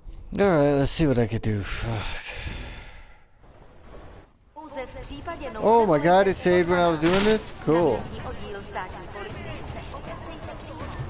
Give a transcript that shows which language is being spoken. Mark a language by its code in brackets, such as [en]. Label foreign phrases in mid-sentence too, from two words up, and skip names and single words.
[en] Alright, let's see what I could do. Fuck. [cs] Pouze v případě [en] Oh my god, it saved when I was doing this? Cool. [cs] Náměstní oddíl státní policie se obracejte přímo.